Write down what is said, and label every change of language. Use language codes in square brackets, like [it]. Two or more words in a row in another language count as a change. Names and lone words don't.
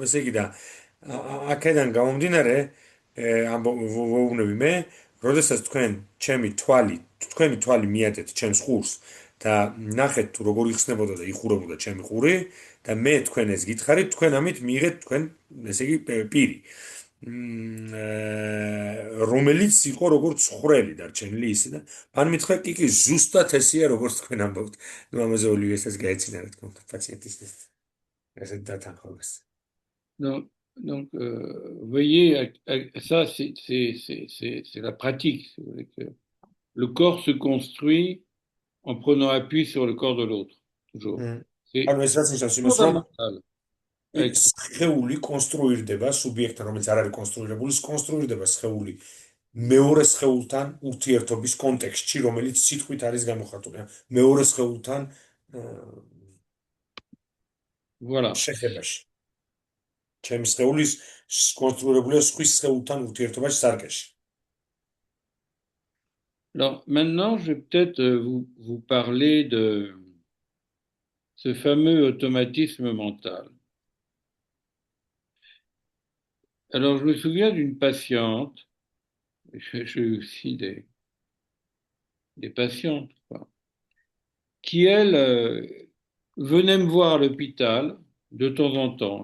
[ka] ესე იგი და აქედან გამომდინარე, ვეუბნები მე, როდესაც თქვენი თვალი მიატეთ ჩემს ყურს და ნახეთ თუ როგორ იხსნებოდა და იხურებოდა ჩემი ყური და მე თქვენ ეს გითხარით, თქვენ ამით მიიღეთ თქვენ, ესე იგი პირი. რომელიც იყო როგორც ხვრელი დარჩენილი ისე და მან მითხრა კი ზუსტად ესეა როგორც თქვენ ამბობთ. ნუ ამაზე ოლივიესაც გაეცინა რა თქმა უნდა პაციენტის ესე დათანხმებას. [fr] Donc, voyez, ça, c'est la pratique. Le corps se construit en prenant appui sur le corps de l'autre, toujours. C'est fondamental. [ka] სხეული კონსტრუირდება სუბიექტთან, რომელიც არ არის კონსტრუირებული, კონსტრუირდება სხეული მეორე სხეულთან ურთიერთობის კონტექსტში, რომელიც სიტყვით არის გამოხატული. მეორე სხეულთან [fr] voilà. [ka] შეხებაში. ჩემი სხეულის კონსტრუირებულია სხვის სხეულთან ურთიერთობაში სარკეში. [fr] Alors, maintenant, je vais peut-être vous parler de ce fameux automatisme mental. Alors, je me souviens d'une patiente, j'ai aussi des patientes, quoi, qui, elle, venait me voir à l'hôpital de temps en temps.